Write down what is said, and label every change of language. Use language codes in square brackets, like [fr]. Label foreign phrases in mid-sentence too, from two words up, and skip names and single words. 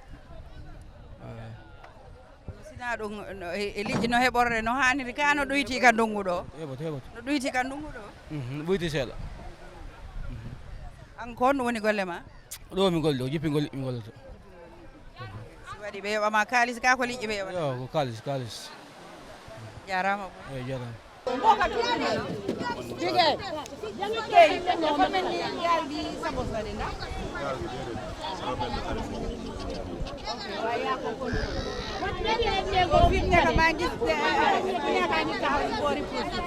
[ff] sina ɗum e liƴƴi no heɓorde no hanniri ka no ɗoyti ka ndungu ɗo heɓoto no ɗoyti ka ndungu ɗo ɓoyti seeɗa an ko honɗum woni golle ma ɗo mi golli ɗo jippingol liƴƴi mi golloto si waɗi ɓe yoɓama kalis ka ko liƴƴi ɓe yoɓata yo ko kalis jarama eyi jarama [wo] jigéen dafa mel ni gaal bi sa bos la de ndax waaye yaa ko kon fi mu nekk maa ngi gis ku nekk a ngi taxaw ci boori puus